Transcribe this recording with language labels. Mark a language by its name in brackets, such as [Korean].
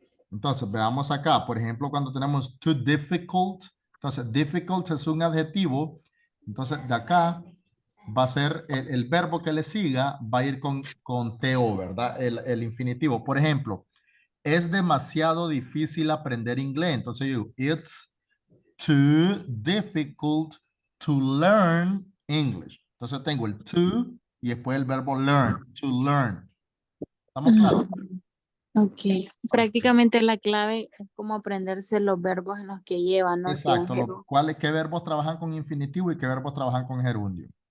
[Spanish] Entonces, veamos acá. Por ejemplo, cuando tenemos [English] too difficult. [Spanish] Entonces, difficult es un adjetivo. Entonces, de acá va a ser el verbo que le siga, va a ir con TO, ¿verdad? El infinitivo. Por ejemplo, es demasiado difícil aprender inglés. Entonces yo digo, [English] it's too difficult to learn English. [Spanish] Entonces tengo el to y después el verbo learn, to learn. ¿Estamos claros? Ok. Prácticamente la clave es como aprenderse los verbos en los que llevan, ¿no? Si en Exacto. ¿Qué verbos trabajan con infinitivo y qué verbos trabajan con gerundio?